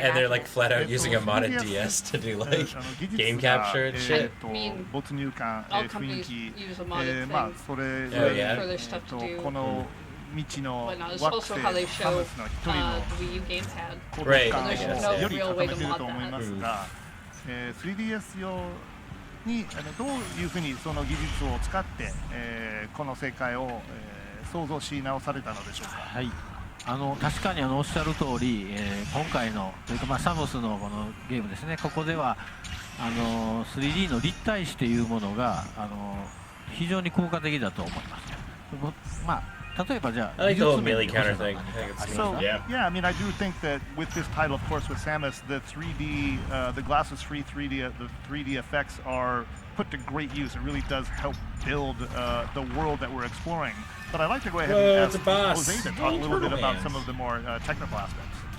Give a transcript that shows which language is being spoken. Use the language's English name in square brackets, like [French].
[English] they're like flat out using a modded DS to do like game capture and shit. I mean, all companies use a modded thing for their stuff to do. But no, it's also how they show the Wii U gamepad. Right. So there's no real way to mod that. [Japanese] 3DS 用にどういうふうにその技術を使って、この世界を、創造し直されたのでしょうか。はい、確かにおっしゃる通り、今回のというか、サムスのこのゲームですね、ここでは3D の立体視というものが非常に効果的だと思います。例えばじゃあ、 [English] I like the whole melee counter thing. So yeah, I mean, I do think that with this title, of course, with Samus, the 3D, the glasses-free 3D, the 3D effects are put to great use. It really does help build the world that we're exploring. But I'd like to go ahead and ask Jose to talk a little bit about some of the more technical aspects.